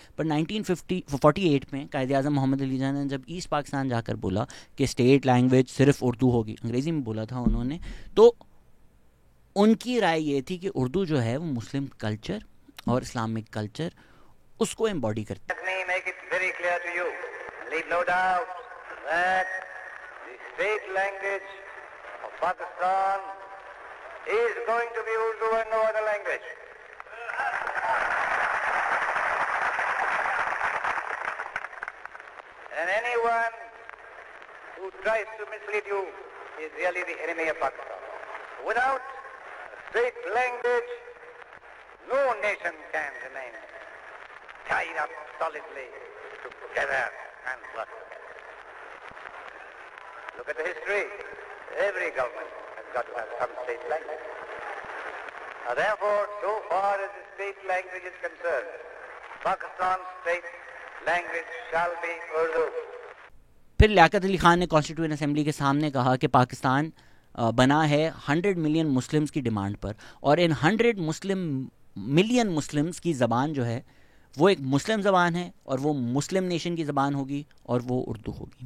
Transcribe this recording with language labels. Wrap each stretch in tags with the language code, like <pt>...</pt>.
<ur>پر 1948 میں قائد اعظم محمد علی جناح نے جب ایسٹ پاکستان جا کر بولا کہ اسٹیٹ لینگویج صرف اردو ہوگی، انگریزی میں بولا تھا انہوں نے، تو ان کی رائے یہ تھی کہ اردو جو ہے وہ مسلم کلچر اور اسلامک کلچر اس کو ایمباڈی کرتی ہے.</ur> <en>Let me make it very clear to you, leave no doubt that the state language of Pakistan is going to be Urdu and no other language. And anyone who tries to mislead you is really the enemy of Pakistan. Without a state language, no nation can remain tied up solidly together and work together. Look at the history. Every government has got to have some state language. Therefore, so far as the state language is concerned, Pakistan's state language shall be Urdu.</en> <ur>پھر لیاقت علی خان نے constituent assembly کے سامنے کہا کہ پاکستان بنا ہے 100 million Muslims کی demand پر، اور ان 100 ملین مسلمز کی زبان جو ہے وہ ایک مسلم زبان ہے، اور وہ مسلم نیشن کی زبان ہوگی، اور وہ اردو ہوگی.</ur>